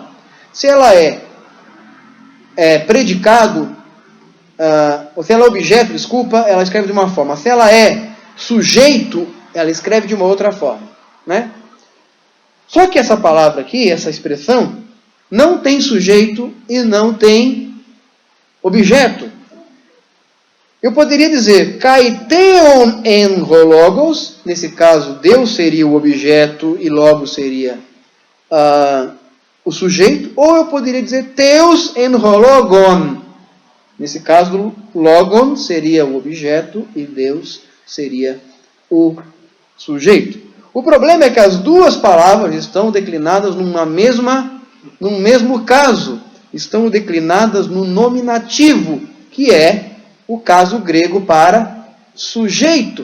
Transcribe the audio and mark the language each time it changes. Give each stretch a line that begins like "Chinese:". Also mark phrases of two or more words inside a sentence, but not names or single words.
Portuguese: Se ela é predicado, ou se ela é objeto, ela escreve de uma forma. Se ela é sujeito, ela escreve de uma outra forma, né? Só que essa palavra aqui, essa expressão, não tem sujeito e não tem objeto. Eu poderia dizer,
Greek: καὶ θεὸν ἦν ὁ λόγος,
Portuguese: nesse caso, Deus seria o objeto e logos seria o sujeito, ou eu poderia dizer
Greek: θεὸς ἦν ὁ λόγον.
Portuguese: Nesse caso, logon seria o objeto e Deus seria o sujeito. O problema é que as duas palavras estão declinadas num mesmo caso. Estão declinadas no nominativo, que é o caso grego para sujeito.